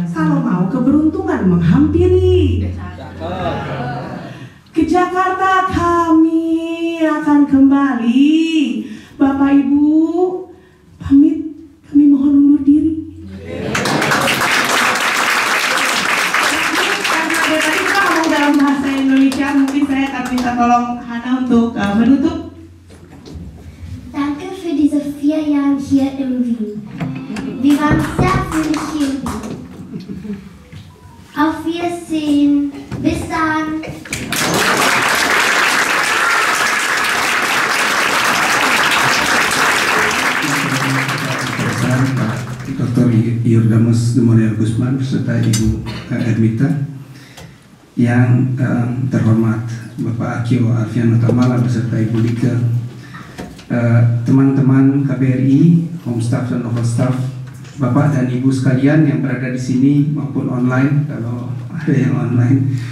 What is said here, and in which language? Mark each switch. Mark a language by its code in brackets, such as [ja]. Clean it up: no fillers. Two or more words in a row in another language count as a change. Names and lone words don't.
[id] Kalau mau keberuntungan menghampiri ke Jakarta, kami akan kembali. Bapak Ibu pamit, kami mohon undur diri. Karena dari tadi kita ngomong dalam bahasa Indonesia, mungkin saya akan minta tolong Hana untuk menutup. [de] Danke für diese 4 Jahre hier im Wien. Wir waren sehr fröhlich hier im Wien. Auf Wiedersehen. Bis dann. [id] Dr. Yordamus Demonial Gusman beserta Ibu Ermita, yang terhormat Bapak Akio Alfiano Tamala beserta Ibu Lika, teman-teman KBRI, [en] home staff [id] dan [en] local staff, [id] Bapak dan Ibu sekalian yang berada di sini maupun online, kalau ada yang online.